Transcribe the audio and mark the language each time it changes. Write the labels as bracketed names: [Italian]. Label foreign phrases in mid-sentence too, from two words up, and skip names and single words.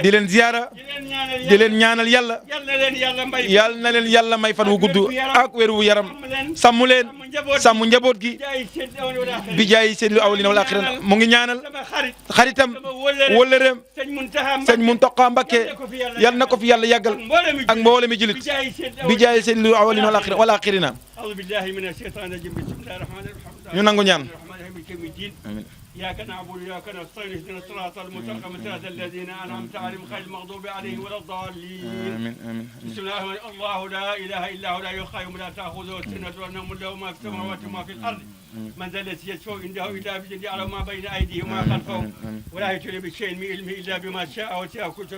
[Wolof] di leen ziara di leen ñaanal yàlla yal na leen yàlla may fan wu gudd ak wér wu yaram sàmm leen sàmm njaboot gi bi jaay [Arabic] سيد الأولين والآخرين [Wolof] mu ngi ñaanal xaritam wëllëreem sëñ Muntaxa Mbakke yal na ko fi yàlla yàggal ak mboolemi julit bi jaay [Arabic] سيد الأولين والآخرين [Wolof] ñu nangu ñaan amiin [Arabic] إياك نعبد وإياك نستعين اهدنا الصراط المستقيم صراط الذين أنعمت عليهم غير المغضوب عليهم ولا الضالين آمين آمين بسم الله الرحمن الرحيم الله لا إله إلا هو لا يقيم لا تأخذه سنة ولا نوم له ما في السماوات وما في الأرض من ذا الذي يشفع عنده إلا بإذنه يعلم ما بين أيديهم وما خلفهم ولا يحيطون بشيء من علمه إلا بما شاء وسع كرسيه